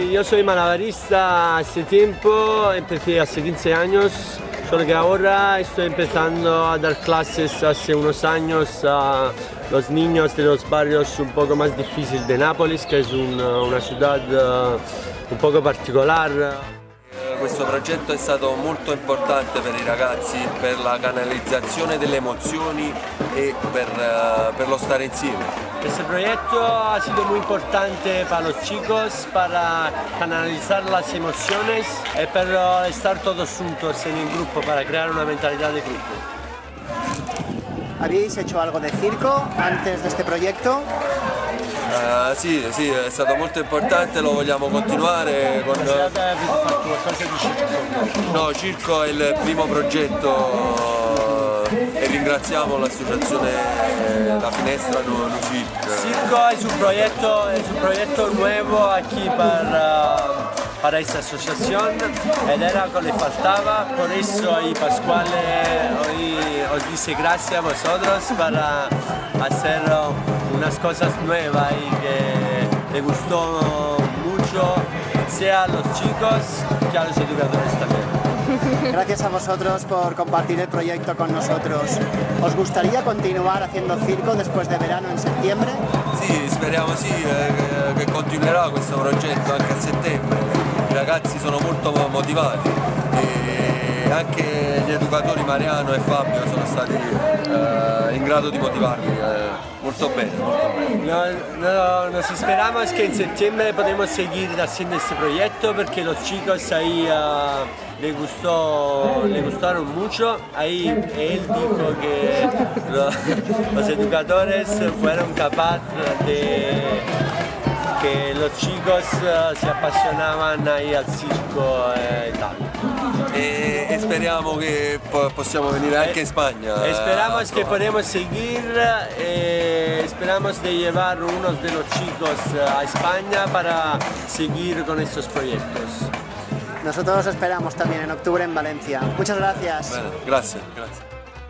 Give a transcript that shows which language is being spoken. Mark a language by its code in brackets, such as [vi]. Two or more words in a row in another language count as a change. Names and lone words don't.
[es] Yo soy malabarista hace tiempo, empecé hace 15 años, solo que ahora estoy empezando a dar clases hace unos años a los niños de los barrios un poco más difíciles de Nápoles, que es una ciudad un poco particolare. [it] Questo progetto è stato molto importante per i ragazzi, per la canalizzazione delle emozioni e per lo stare insieme. [es] Este proyecto ha sido muy importante para los chicos, para canalizar las emociones y para estar todos juntos en el grupo, para crear una mentalidad de grupo. ¿Habíais hecho algo de circo antes de este proyecto? [it] Sì, è stato molto importante, lo vogliamo continuare con... No, Circo è il primo progetto e ringraziamo l'associazione La Finestra no Circo. [es] Circo es un proyecto nuevo aquí para esta asociación, era lo que le faltaba, por eso ahí Pascuale hoy os dice gracias a vosotros para hacer unas cosas nuevas y que le gustó mucho, sea a los chicos que a los educadores también. Gracias a vosotros por compartir el proyecto con nosotros. ¿Os gustaría continuar haciendo circo después de verano en septiembre? [it] Sì, speriamo sì che continuerà questo progetto anche a settembre. I ragazzi sono molto motivati e anche gli educatori Mariano e Fabio sono stati in grado di motivarli molto bene. [es] Nos esperamos que en septiembre podemos seguir haciendo este proyecto porque los chicos ahí le gustaron mucho. Ahí él dijo que los educadores fueron capaces de que los chicos se apasionaban ahí al circo e tal. [it] E speriamo che possiamo venire anche in Spagna. [es] Esperamos que podemos seguir, esperamos de llevar unos de los chicos a España para seguir con estos proyectos. Nosotros esperamos también en octubre en Valencia. Muchas gracias. [it] Bene, grazie.